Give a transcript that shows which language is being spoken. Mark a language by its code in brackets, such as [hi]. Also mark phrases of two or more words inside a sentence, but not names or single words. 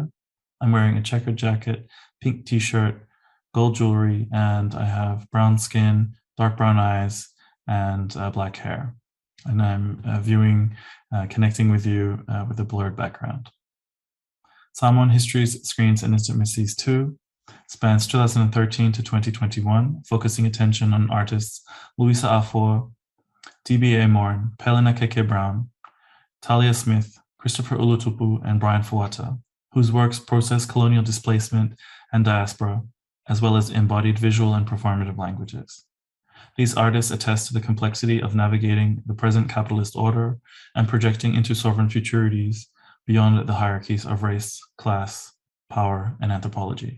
[en] I'm wearing a checkered jacket, pink t-shirt, gold jewelry, and I have brown skin, dark brown eyes, and black hair. And I'm connecting with you with a blurred background. Samoan Histories, Screens, and Intimacies 2 spans 2013 to 2021, focusing attention on artists Louisa Afor, DBA Morn, Pelina Keke Brown, Talia Smith, Christopher Ulutupu, and Brian Fuata, whose works process colonial displacement and diaspora, as well as embodied visual and performative languages. These artists attest to the complexity of navigating the present capitalist order and projecting into sovereign futurities beyond the hierarchies of race, class, power, and anthropology.